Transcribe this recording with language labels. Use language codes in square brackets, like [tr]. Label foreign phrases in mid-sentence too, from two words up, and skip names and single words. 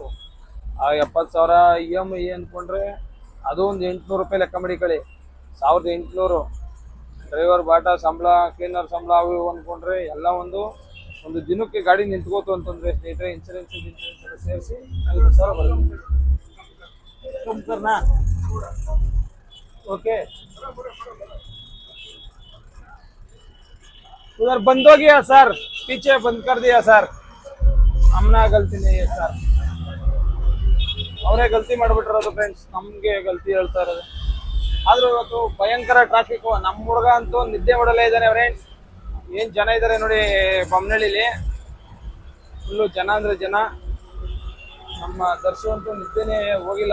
[kn] ಆ 70,000 EMI ಅಂದ್ಕೊಂಡ್ರೆ ಅದು ಒಂದು 800 ರೂಪಾಯಿ ಲೆಕ್ಕ ಮಾಡಿ ಕಳಿ. 1,800 ಡ್ರೈವರ್ ಬಾಟಾ ಸಂಬಳ, ಕ್ಲೀನರ್ ಸಂಬಳ ಅವು ಇವು ಅಂದ್ಕೊಂಡ್ರೆ ಎಲ್ಲ ಒಂದು ದಿನಕ್ಕೆ ಗಾಡಿ ನಿಂತ್ಕೋತು ಅಂತಂದ್ರೆ ಸ್ನೇಹಿತರೆ ಇನ್ಸೂರೆನ್ಸ್ ಸೇರಿಸಿ 50,000 ಬರುತ್ತೆ. [hi] ओके उधर बंद हो गया सर, पीछे बंद कर दिया सर. हमना गलती नहीं है सर, [kn] ಅವರೇ ಗಲ್ತಿ ಮಾಡಿಬಿಟ್ಟಿರೋದು ಫ್ರೆಂಡ್ಸ್, ನಮಗೆ ಗಲ್ತಿ ಹೇಳ್ತಾ ಇರೋದು. ಆದ್ರೂ ಇವತ್ತು ಭಯಂಕರ ಟ್ರಾಫಿಕ್. ನಮ್ಮ ಹುಡುಗ ಅಂತೂ ನಿದ್ದೆ ಮಾಡಲೇ ಇದ್ದಾನೆ ಫ್ರೆಂಡ್ಸ್. ಏನು ಜನ ಇದ್ದಾರೆ ನೋಡಿ ಬೊಮ್ಮನಹಳ್ಳಿಲಿ, ಫುಲ್ಲು ಜನ ಅಂದರೆ ಜನ. ನಮ್ಮ ದರ್ಶನ್ ಅಂತೂ ನಿದ್ದೆನೇ ಹೋಗಿಲ್ಲ.